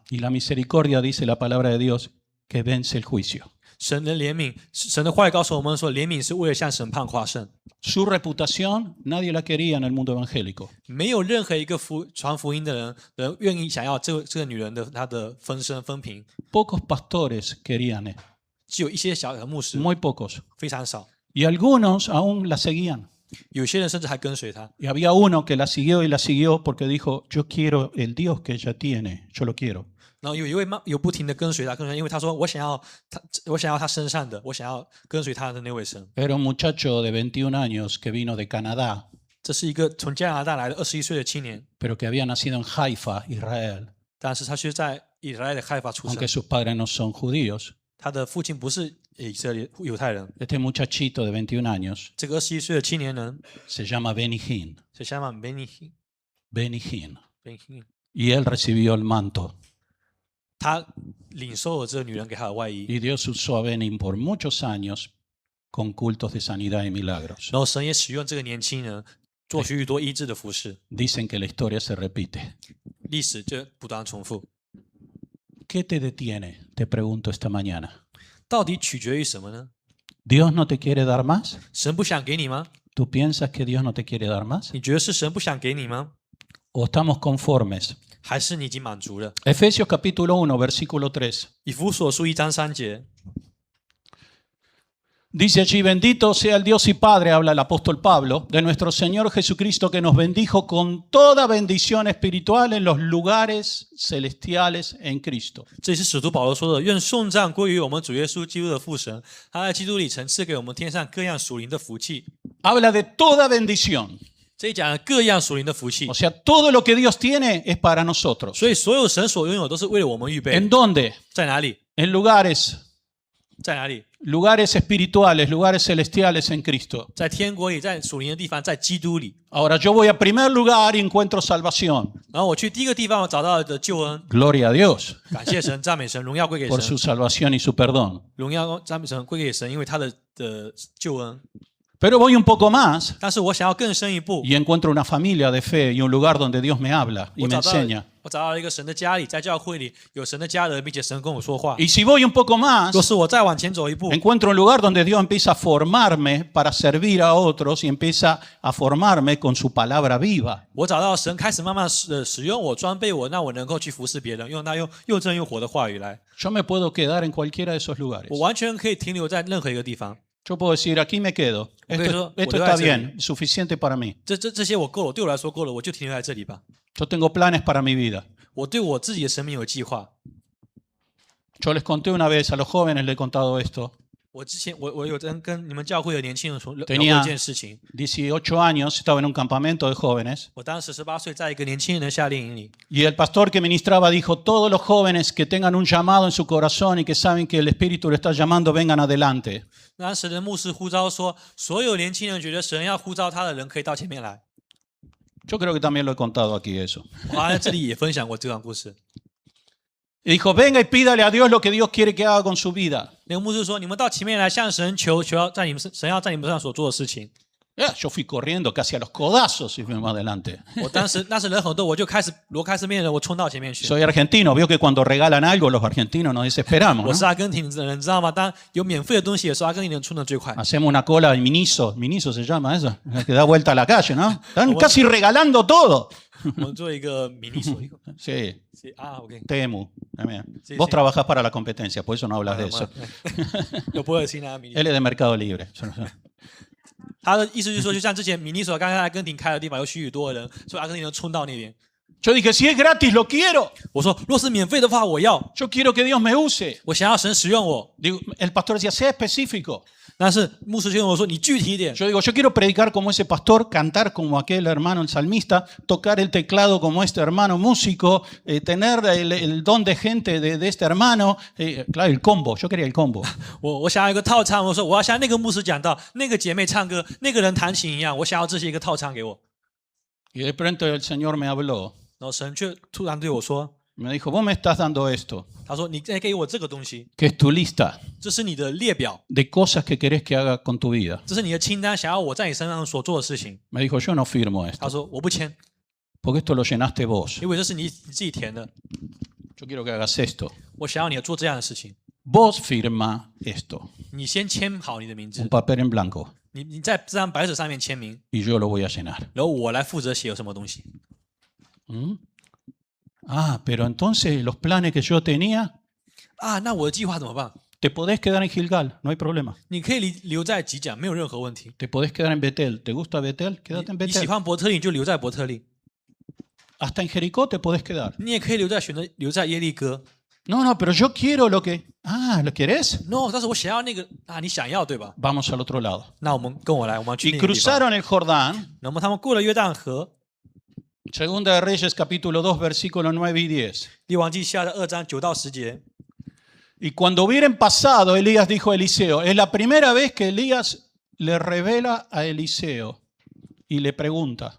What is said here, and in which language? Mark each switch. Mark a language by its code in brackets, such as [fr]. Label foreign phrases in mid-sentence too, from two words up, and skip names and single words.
[es] Y la misericordia, dice la palabra de Dios, que vence el juicio. [zh] 神的怜悯，神的话语告诉我们说，怜悯是为了向审判夸胜。 [es] Su reputación nadie la quería en el mundo evangélico. [zh] 没有任何一个传福音的人愿意想要这个女人的她的分平， [es] Pocos pastores querían, [zh] 只有一些小的牧师， [es] muy pocos. [zh] 非常少。 [es] Y algunos aún la seguían. [zh] 有些人甚至还跟随她。 [es] Y había uno que la siguió y la siguió porque dijo, yo quiero el Dios que ella tiene, yo lo quiero. [zh] 然后有一位有不停的跟随她，因为他说我想要她身上的，我想要跟随她的那位神。 [es] Era un muchacho de 21 años que vino de Canadá, [zh] 这是一个从加拿大来的21岁的青年， [es] pero que había nacido en Haifa, Israel, [zh] 但是他却在以色列的海法出生 [es] aunque。sus padres no son judíos. [zh] 他的父亲不是以色列犹太人。 [es] Este muchachito de 21 años [zh] 这个21岁的青年人 [es] se llama Benny Hinn. [zh] 是相反 Benny [es] Benny Hinn. [zh] Hinn， [es] Y él recibió el manto. [zh] 他领受了这个女人给他的外衣， [es] Y Dios usó a Benny por muchos años con cultos de sanidad y milagros. [zh] 然后神也使用这个年轻人做许多医治的服饰， [es] Dicen que la historia se repite. [zh] 历史就不断重复。 [es] ¿Qué te detiene? Te pregunto esta mañana. [zh] 到底取决于什么呢？ [es] ¿Dios no te quiere dar más? [zh] 神不想给你吗？ [es] ¿Tú piensas que Dios no te quiere dar más? [zh] 你觉得是神不想给你吗？ [es] ¿O estamos conformes? [zh] 还是你已经满足了？ [es] Efesios capítulo 1, versículo 3. [zh] 以弗所书1章3节， [es] Dice allí, bendito sea el Dios y Padre, habla el apóstol Pablo, de nuestro Señor Jesucristo, que nos bendijo con toda bendición espiritual en los lugares celestiales en Cristo. [zh] 这是使徒保罗说的：“愿颂赞归于我们主耶稣基督的父神，他在基督里曾赐给我们天上各样属灵的福气。 [es] Habla de toda bendición. ” [zh] 这里讲了各样属灵的福气 [es] O，sea, todo lo que Dios tiene es para nosotros. [zh] 所以所有神所拥有都是为了我们预备。 [es] ¿En dónde? [zh] 在哪里？ [es] En lugares, [zh] 在哪里？ [es] lugares espirituales, lugares celestiales en Cristo. [zh] 在天国里，在属灵的地方，在基督里。 [es] Ahora yo voy a primer lugar y encuentro salvación. [zh] 然后我去第一个地方，我找到的救恩， [es] Gloria a Dios [zh] 感谢神，赞美神，荣耀归给 [es] por [zh] 神， [es] su salvación y su perdón. [zh] 荣耀赞美神归给神，因为他的救恩。 [es] Pero voy un poco más [zh] 但是我想要更深一步， [es] y encuentro una familia de fe y un lugar donde Dios me habla y [zh] 我 me 找到 [es] enseña. [zh] 我找到了一个神的家里，在教会里有神的家人，并且神跟我说话。 [es] Y si voy un poco más, [zh] 若是我再往前走一步， [es] encuentro un lugar donde Dios empieza a formarme para servir a otros y empieza a formarme con su palabra viva. [zh] 我找到神开始慢慢使用我，装备我，让我能够去服侍别人，用他用又真又活的话语来。 [es] Yo me puedo quedar en cualquiera de esos lugares. [zh] 我完全可以停留在任何一个地方。 [es] Yo puedo decir, aquí me quedo. Esto está bien, suficiente para mí. [zh] 这些我够了，对我来说够了，我就停留在这里吧。 [es] Yo tengo planes para mi vida. [zh] 我对我自己的生命有计划。 [es] Yo les conté una vez a los jóvenes, les he contado esto. [zh] 我之前我有跟你们教会的年轻人说聊过 [es] Tenía [zh] 一件事情。 [es] 18 años, estaba en un campamento de jóvenes. [zh] 我当时18岁，在一个年轻人的夏令营里， [es] Y el pastor que ministraba dijo, todos los jóvenes que tengan un llamado en su corazón y que saben que el Espíritu le está llamando, vengan adelante. [zh] 当时的牧师呼召说，所有年轻人觉得神要呼召他的人，可以到前面来。 [es] Yo creo que también lo he contado aquí eso. [zh] 我好像在这里也分享过这段故事。 [es] Y dijo, venga y pídale a Dios lo que Dios quiere que haga con su vida. [zh] 那个牧师说：“你们到前面来向神求，求要在你们神要在你们身上所做的事情。 [es] Yo fui corriendo casi a los codazos y fuimos adelante. ” [zh] 我当时那时人很多，我就开始罗开始面人，我冲到前面去。 [es] Soy argentino, veo que cuando regalan algo los argentinos nos desesperamos, [zh] 我 [es] ¿no? [zh] 是阿根廷人，知道吗？当有免费的东西的时候，阿根廷人冲的最快。 [es] Hacemos una cola de Miniso se llama eso, que da vuelta a la calle, ¿no? Están casi regalando todo. [zh] 我们做一个迷你所一个 [es] Sí, [zh] ，OK。 [es] Temu. Sí, Vos sí. trabajás para la competencia, por eso no hablas de eso. [zh] 有不会听啊，迷你。 [es] Él es de Mercado Libre. [zh] 他的意思就是说，就像之前迷你所刚刚阿根廷开的地方，有许多人，所以阿根廷人冲到那边。 [es] Yo dije, si es gratis, lo quiero. [zh] 我说，若是免费的话，我要， [es] Yo quiero que Dios me use. [zh] 我想要神使用我。 [es] Digo, el pastor decía, sea específico. [zh] 但是牧师就跟我说，你具体一点。 [es] Yo digo, yo quiero predicar como ese pastor, cantar como aquel hermano el salmista, tocar el teclado como este hermano músico, tener el don de gente de este hermano. Claro, el combo, yo quería el combo. [zh] 我想要一个套餐，我说我要像那个牧师讲到，那个姐妹唱歌，那个人弹琴一样，我想要这些一个套餐给我。 [es] Y de pronto el Señor me habló, [zh] 然后神却突然对我说， [es] me dijo, vos me estás dando esto, [zh] 他说你再给我这个东西， [es] que es tu lista [zh] 这是你的列表， [es] de cosas que querés que haga con tu vida. [zh] 这是你的清单，想要我在你身上所做的事情。 [es] Me dijo, yo no firmo [zh] 他 [es] esto, [zh] 说我不签， [es] porque esto lo llenaste vos. [zh] 因为这是你自己填的， [es] Yo quiero que hagas esto. [zh] 我想要你做这样的事情。 [es] Vos firma esto, [zh] 你先签好你的名 [es] un [zh] 字， [es] papel en blanco, [zh] 你在这张白纸上面签名， [es] y yo lo voy a llenar. [zh] 然后我来负责写有什么东西。 ¿Mm? [es] Ah, pero entonces los planes que yo tenía, [zh] 啊，那我的计划怎么办？ [es] te podés quedar en Gilgal, no hay problema. [zh] 你可以留在吉甲，没有任何问题。 [es] Te podés quedar en Betel. ¿Te gusta Betel? Quédate en [zh] 你喜 [es] Betel. [zh] 欢伯特利，你就留在伯特利； [es] Hasta en Jericó te podés quedar. [zh] 你也可以留在耶利哥。 [es] No, no, pero yo quiero lo que... Ah, ¿lo querés? No， [zh] 但是我想要那个啊，你想要对吧？ [es] Vamos al otro lado. [zh] 那我们跟我来，我们要去 [es] Y [zh] 那个地方。 [es] cruzaron el Jordán. [zh] 那么他们过了约旦河， [es] Segunda de Reyes, capítulo 2, versículos 9 y 10. [zh] 列王记下的2章9到10节。 [es] Y cuando hubieran pasado, Elías dijo a Eliseo, es la primera vez que Elías le revela a Eliseo y le pregunta.